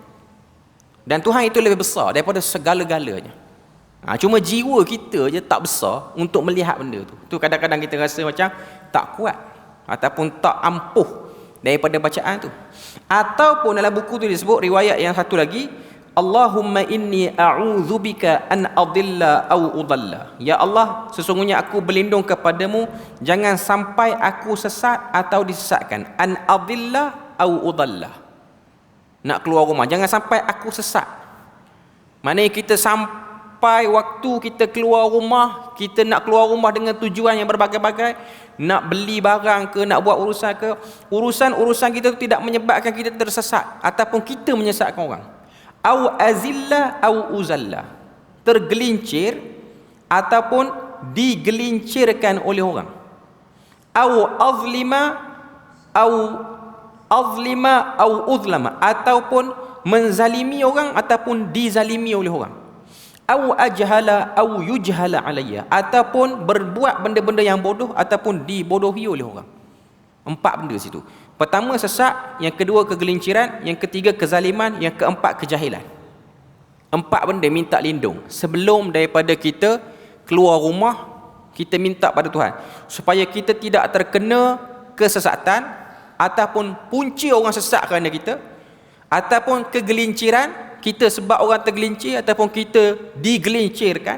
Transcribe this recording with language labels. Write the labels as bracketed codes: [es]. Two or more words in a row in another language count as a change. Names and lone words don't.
[ms] Dan Tuhan itu lebih besar daripada segala-galanya. Cuma jiwa kita je tak besar untuk melihat benda tu. Tu kadang-kadang kita rasa macam tak kuat ataupun tak ampuh daripada bacaan tu. Ataupun dalam buku tu disebut riwayat yang satu lagi, [ar] اللهم إني أعوذ بك أن أضل أو أضل. [ms] Ya Allah, sesungguhnya aku berlindung kepadamu jangan sampai aku sesat atau disesatkan. [ar] أن أضل أو أضل. [ms] Nak keluar rumah, jangan sampai aku sesat. Maknanya kita sampai waktu kita keluar rumah, kita nak keluar rumah dengan tujuan yang berbagai-bagai, nak beli barang ke, nak buat urusan ke, urusan kita tu tidak menyebabkan kita tersesat ataupun kita menyesatkan orang. [ar] أو أزل أو أزل, [ms] tergelincir ataupun digelincirkan oleh orang. [ar] أو أظلم أو أظلم, [ms] ataupun menzalimi orang ataupun dizalimi oleh orang. [ar] أو أجهل أو يجهل علي, [ms] ataupun berbuat benda-benda yang bodoh ataupun dibodohi oleh orang. 4 benda situ. Pertama sesat, yang kedua kegelinciran, yang ketiga kezaliman, yang keempat kejahilan. 4 benda minta lindung. Sebelum daripada kita keluar rumah, kita minta pada Tuhan supaya kita tidak terkena kesesatan ataupun punca orang sesat kerana kita, ataupun kegelinciran, kita sebab orang tergelincir ataupun kita digelincirkan.